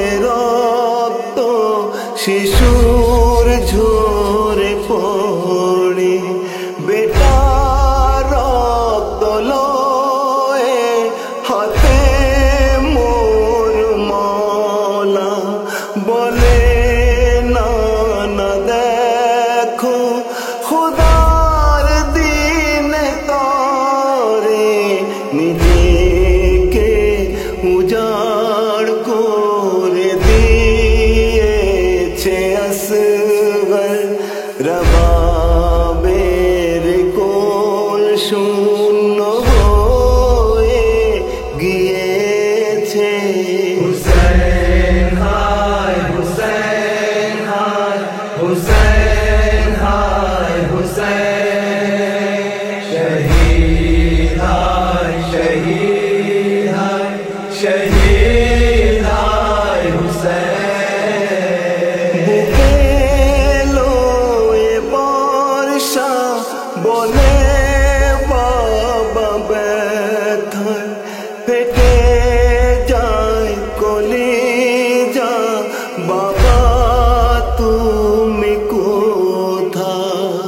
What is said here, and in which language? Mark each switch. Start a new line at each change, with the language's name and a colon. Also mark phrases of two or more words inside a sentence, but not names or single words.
Bangla: রক্ত শিশুর ঝরে পড়ে, বেটা রক্ত লয়ে হাতে মোর মাওলা, বলে না না দেখো খোদার দিন তারে, নিজেকে উজাড় করে দিয়েছে আসগর, রবাবের কোল শূন্য হয়ে গিয়েছে।
Urdu: حسین ہے، حسین ہے، حسین ہے، حسین. شہید ہے، شہید ہے، شہید ہے، حسین.
Bangla: বুকে লয়ে বর্ষা বলে বাবা ব্যথায় ফেটে যায় কলিজা, বাবা তুমি কোথায়?